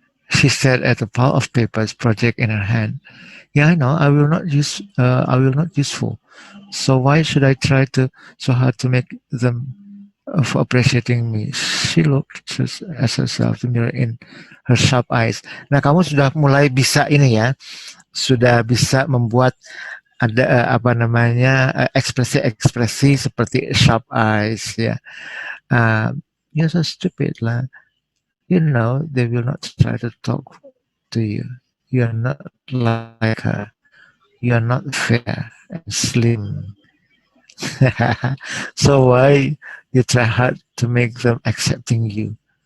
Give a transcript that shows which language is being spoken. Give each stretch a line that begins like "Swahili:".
English: She said at a pile of papers project in her hand. Yeah, I know. I will not useful. So why should I try so hard to make them for appreciating me? She looked at herself in the mirror in her sharp eyes.
Indonesian: Nah, kamu sudah mulai bisa ini ya, sudah bisa membuat ada ekspresi-ekspresi seperti sharp eyes ya.
English: You're so stupid lah. You know they will not try to talk to you. You're not like her. You're not fair and slim. So why you try hard to make them accepting you?